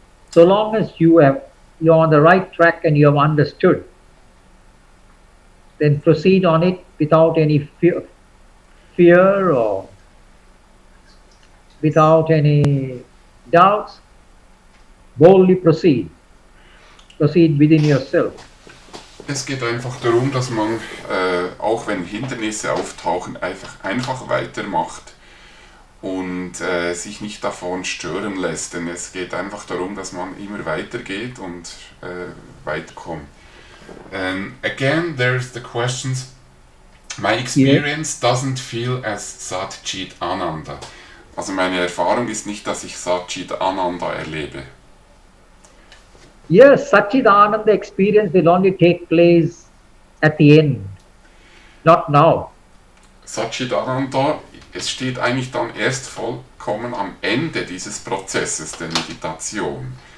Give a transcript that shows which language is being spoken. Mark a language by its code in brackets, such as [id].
[en] So long as you're on the right track and you have understood, then proceed on it without any fear or without any doubts. Boldly proceed. Proceed within yourself. [de] Es geht einfach darum, dass man, auch wenn Hindernisse auftauchen, einfach weitermacht und sich nicht davon stören lässt. Denn es geht einfach darum, dass man immer weitergeht und weiterkommt. [en] Again, there's the questions. My experience doesn't feel as Satchit Ananda. [de] Also meine Erfahrung ist nicht, dass ich Satchit Ananda erlebe. [en] Yes, Satchidananda experience will only take place at the end, not now. [de] Satchidananda, es steht eigentlich dann erst vollkommen am Ende dieses Prozesses der Meditation.